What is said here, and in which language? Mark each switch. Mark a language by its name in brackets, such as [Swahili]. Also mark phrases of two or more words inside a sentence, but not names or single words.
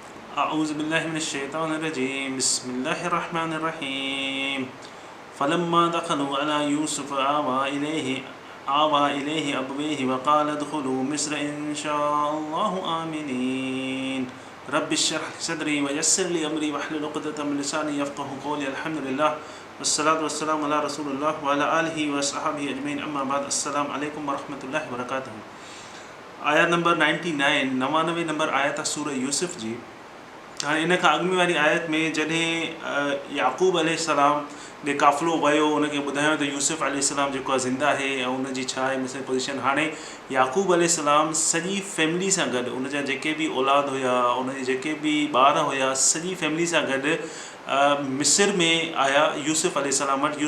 [Arabic] أعوذ بالله من الشيطان الرجيم بسم الله الرحمن الرحيم فلما دخلوا على يوسف آوى إليه أبويه وقال ادخلوا مصر إن شاء الله آمنين رب اشرح لي صدري ويسر لي أمري واحلل عقدة من لساني يفقهوا قولي الحمد لله والصلاة والسلام على رسول الله وعلى آله وأصحابه أجمعين أما بعد السلام عليكم ورحمة الله وبركاته. [Sindhi] आयत नंबर 99 99 नंबर आयत आहे सूरह यूसुफ जी। हाँ इन खां अॻु में वारी आयत में जॾहिं याक़ूब अलैहिस्सलाम ॾे क़ाफ़िलो वियो उनखे ॿुधायो त यूसुफ अलैहिस्सलाम जेको आहे ज़िंदा आहे ऐं उनजी छा आहे मिसल पोज़ीशन। हाणे याक़ूब अलैहिस्सलाम सॼी फैमिली सां गॾु उनजा जेके बि औलाद हुया उनजे जेके बि ॿार हुया सॼी फैमिली सां गॾु मिस्र में आया यूसुफ अलैहिस्सलाम वटि।